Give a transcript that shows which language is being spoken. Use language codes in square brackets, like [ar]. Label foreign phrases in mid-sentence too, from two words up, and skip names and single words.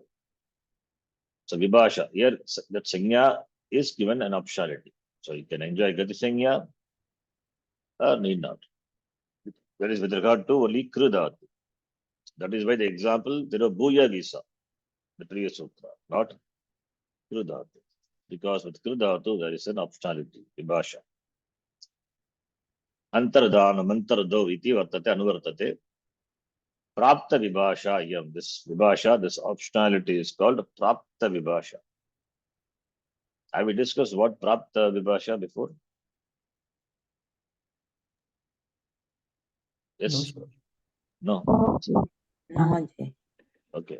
[en] So Vibhasha, here that Singha is given an optionality. So you can enjoy Gati Singha or need not. That is with regard to only Krudatu. That is why the example, there are Bhuya Gisa, the previous sutra, not Krudatu. Because with Krudatu, there is an optionality, Vibhasha. [sa] Antardana, Mantardau, iti vartate, anuvartate. Prapta Vibhasha, yam. [en] This Vibhasha, this optionality is called [sa] Prapta Vibhasha. [en] Have we discussed what [sa] Prapta Vibhasha [en] before? Yes? No. No, Ji. Okay.